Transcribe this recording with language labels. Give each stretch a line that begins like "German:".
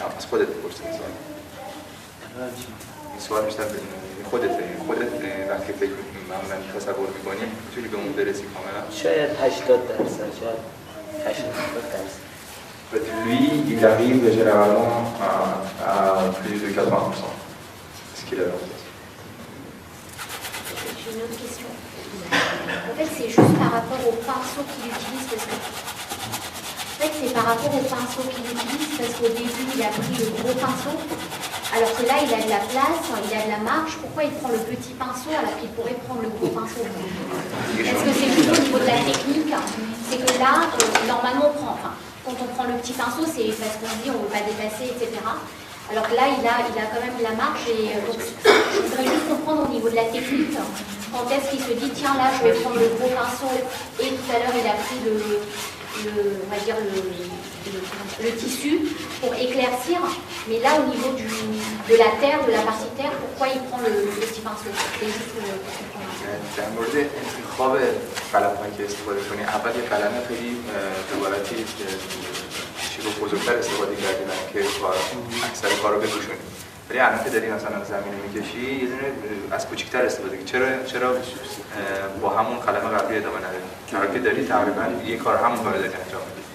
Persian: خودت بپرسید این سوال بیشتر خودت وقتی فکر معمولا تصور می‌کنی می‌تونی به اون برسی کاملا. شاید 80%، شاید 80%.
French: En fait, lui, il arrive généralement à plus de 80%. C'est ce qu'il a en tête. J'ai une autre question. En fait, c'est juste par rapport au pinceau qu'il utilise, parce que... En fait, c'est par rapport au pinceau qu'il utilise, parce qu'au début, il a pris le gros pinceau, alors que là, il a de la place, il a de la marge. Pourquoi il prend le petit pinceau alors qu'il pourrait prendre le gros pinceau? Est-ce que c'est juste au niveau de la technique? C'est que là, normalement, on prend... Enfin, quand on prend le petit pinceau, c'est parce qu'on se dit on ne veut pas dépasser, etc. Alors que là, il a quand même de la marge. Et donc, je voudrais juste comprendre au niveau de la technique, quand est-ce qu'il se dit, tiens, là, je vais prendre le gros pinceau, et tout à l'heure, il a pris on va dire le tissu pour éclaircir. Mais là, au niveau de la terre, de la partie terre, pourquoi il prend le petit pinceau? C'est juste pour comprendre.
Persian: در مورد انتخاب قلم‌هایی که استفاده کنی، اول یه قلم خیلی به عبارتی شیب بزرگتر استفاده کردی که اکثر کار رو بپوشونی. ولی الان که داری مثلا زمینه میکشی یه دونه از کوچیک‌تر استفاده کنی. چرا با همون قلم قبلی ادامه نداری؟ چون که داری تقریبا یه کار همون کارو داری انجام میدی.